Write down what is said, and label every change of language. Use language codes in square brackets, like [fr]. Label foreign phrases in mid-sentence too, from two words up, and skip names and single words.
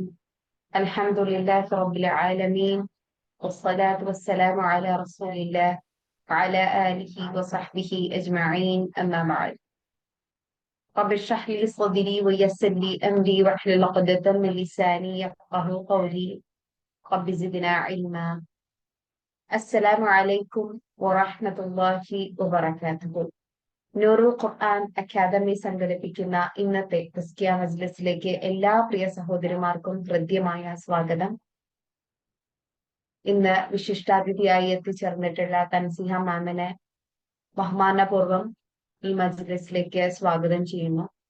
[ar] الحمد لله رب العالمين، والصلاة والسلام على رسول الله وعلى آله وصحبه أجمعين، أما بعد. رب اشرح لي صدري ويسر لي أمري واحلل عقدة من لساني يفقهوا قولي. رب زدنا علما. السلام عليكم ورحمة الله وبركاته. [ml] നൂറുൽ ഖുർആൻ അക്കാദമി സംഘടിപ്പിക്കുന്ന ഇന്നത്തെ തസ്കിയ മജ്ലിസിലേക്ക് എല്ലാ പ്രിയ സഹോദരിമാർക്കും ഹൃദ്യമായ സ്വാഗതം. ഇന്ന് വിശിഷ്ടാതിഥിയായി എത്തിച്ചേർന്നിട്ടുള്ള തൻസിഹ മാമിനെ ബഹുമാനപൂർവ്വം ഈ മജ്ലിസിലേക്ക് സ്വാഗതം ചെയ്യുന്നു.